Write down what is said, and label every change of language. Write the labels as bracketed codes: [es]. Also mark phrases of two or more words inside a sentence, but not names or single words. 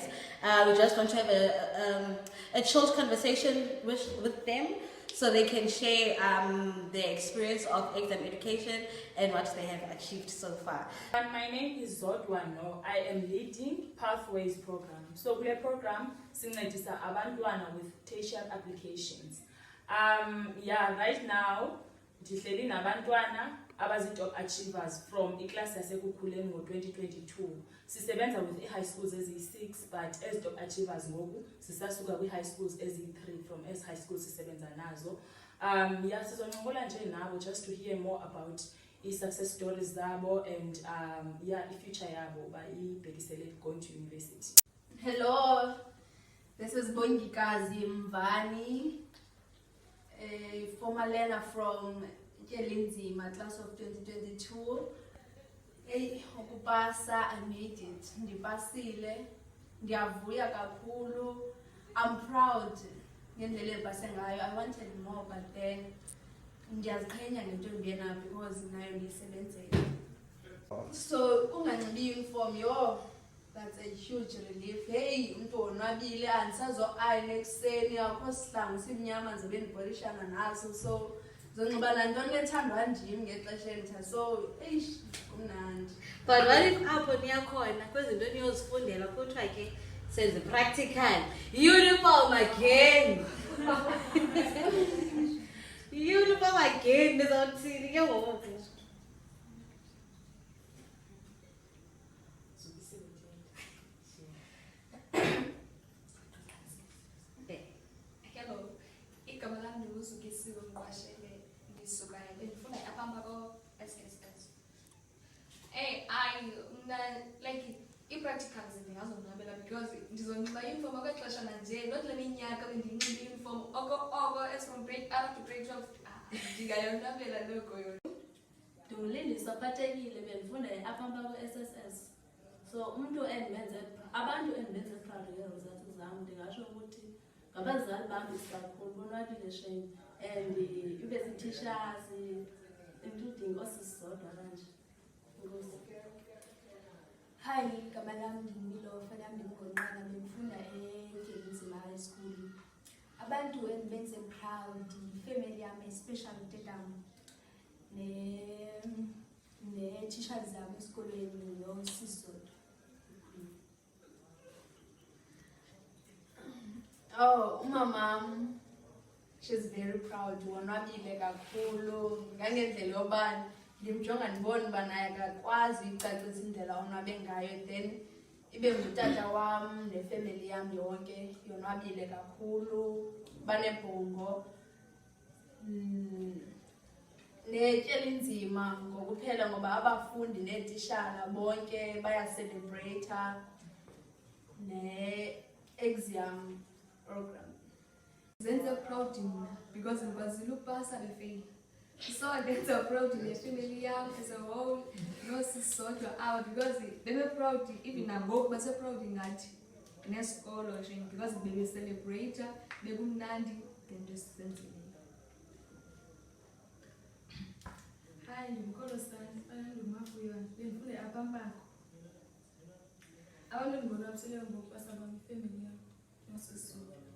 [en] We just want to have a short conversation with them so they can share their experience of exam education and what they have achieved so far. My name is Zodwano. I am leading Pathways program. [xh] So kule program sincedisa abantwana [en] with tertiary applications. Right now [xh] ndihleli nabantwana abazi- [en] top achievers from [xh] iclass yaseKukhuleni ngo-2022. Sisebenza [en] with high schools [xh] eziyi-6, [en] but as top achievers [xh] ngoku sisasuka kwi- [en] high schools [xh] eziyi-3 [en] from as high schools [xh] sisebenza nazo. Sizoncokola nje nabo [en] just to hear more about [xh] i-success stories zabo and i-future yabo uba ibhekisele [en] going to university. Hello, this is Bongikazi Mvani, a former learner from Ekukhuleni class of 2022. Ukupasa, I made it. [xh] Ndipasile, ndiyavuya kakhulu. [en] I'm proud [xh] ngendlela ebase ngayo. [en] I wanted more, but then [xh] ndiyaziqhenya ngento ndiyena because nayo ndiyisebenzele. So kungancibi uniform yo, [en] that's a huge relief. [xh] Hey, umuntu onwabile andisazo-ayina ekuseni akho sihlangu simnyama ndizobe ndibolishana naso. So zonxiba nantoni ethandwa ndim ngexesha elitsha. So kumnandi. [en] But what if apho niyakhona kwezinto niyozifundela kuthiwa ke senze practical uniform again? Uniform again, [xh] nizawuthini ke ngoku? Hello, igama lami nguzukisiwe Mqwashele, ndisuka ndifunda apha ko-SSS. Like i-practicals ndingazonwabela because ndizonxiba i-uniform okwexesha nanje, not le minyaka bendinxiba i-uniform oko [en] as from grade up to grade 12. [xh] Ndingayonwabela noko yona. Ndingulindisa phathekile bendifunda apha ko-SSS. So abantu endibenze proud nge-results zam ndingatsho ukuthi ngabazali bam isikakhulu bonwabile shame and ibe zii-teachers including osisizodwa kanje. Hi, igama lami ndingumilo fanami ndingonqana bendifunda eKelenzima High School. Abantu endibenze proud ifamily yami, especially utetam ne-teachers zabo esikolweni nosisizodwa. Umamam, [en] she's very proud. [xh] Wonwabile kakhulu ngangendlela yoba ndimjonga ndibona uba naye akakwazi ucacisa indlela onwabe ngayo, then ibe ngutata wam nefamily yam yonke yonwabile kakhulu, banebhongo. Netyela ngokuphela ngoba abafundi neetitshala bonke bayacelebrata ne-Axium program. Zenze proud mna because ndikwazile ukupasa befeyile. So ndenza proud nefamily yam [en] as a whole, [xh] nosisodwa awa because bebe-proud even nangoku base-proud ngathi nesikolo nje because bebe-celebrata, bekumnandi ngento esizenzile. Hi, ndimkolosani, ndimafuywa, bendifunda apha Mpako. Abantu endibonwabisileyo ngokupasa kwam ifemeli yam nosisodwa.